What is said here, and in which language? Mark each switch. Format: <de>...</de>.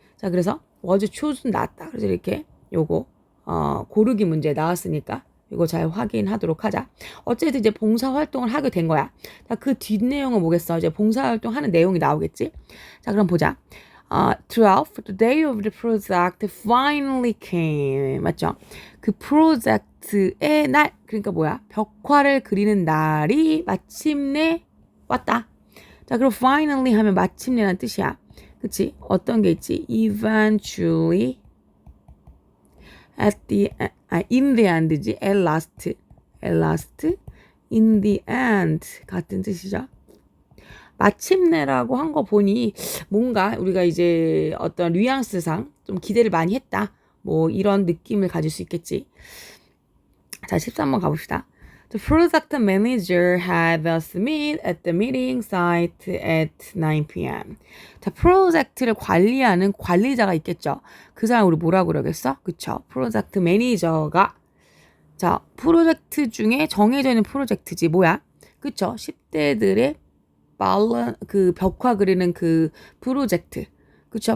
<ko>자, 그래서 was chosen 나왔다. 그래서 이렇게 요거 고르기 문제 나왔으니까 이거 잘 확인하도록 하자. 어쨌든 이제 봉사활동을 하게 된 거야. 자, 그 뒷내용은 뭐겠어? 이제 봉사활동 하는 내용이 나오겠지? 자, 그럼 보자.</ko> <en>12th, the day of the project finally came.</en> <ko>맞죠? 그 프로젝트의 날, 그러니까 뭐야? 벽화를 그리는 날이 마침내 왔다. 자, 그럼 finally 하면 마침내란 뜻이야. 그치? 어떤 게 있지?</ko> <en>eventually, in the end</en> <ko>지.</ko> <en>at last, in the end</en> <ko>같은 뜻이죠. 마침내라고 한 거 보니 뭔가 우리가 이제 어떤 뉘앙스상 좀 기대를 많이 했다. 뭐 이런 느낌을 가질 수 있겠지. 자, 13번 가봅시다.</ko> <en>The product manager had us meet at the meeting site at 9 p.m.</en> <ko>자, 프로젝트를 관리하는 관리자가 있겠죠. 그 사람 우리 뭐라고 그러겠어? 그쵸? 프로젝트 매니저가 자, 프로젝트 중에 정해져 있는 프로젝트지 뭐야? 그쵸? 10대들의 그 벽화 그리는 그 프로젝트. 그쵸?</ko>